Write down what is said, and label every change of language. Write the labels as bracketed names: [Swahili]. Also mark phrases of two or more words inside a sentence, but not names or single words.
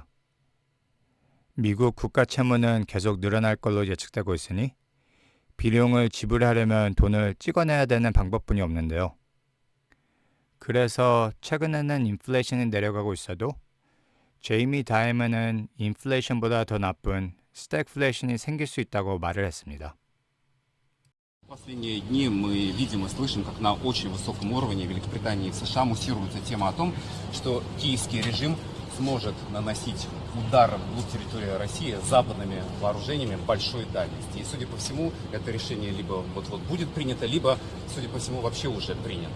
[Korean] 미국 국가 채무는 계속 늘어날 걸로 예측되고 있으니 비용을 지불하려면 돈을 찍어내야 되는 방법뿐이 없는데요. 그래서 최근에는 인플레이션이 내려가고 있어도 제이미 다이먼은 인플레이션보다 더 나쁜 스태그플레이션이 생길 수 있다고 말을 했습니다. [Russian] В последние дни мы видим и слышим, как на очень высоком уровне в Великобритании и в США муссируется тема о том, что киевский режим сможет наносить удары вглубь территории России западными вооружениями большой дальности. И, судя по всему, это решение либо вот-вот будет принято, либо, судя по всему, вообще уже принято.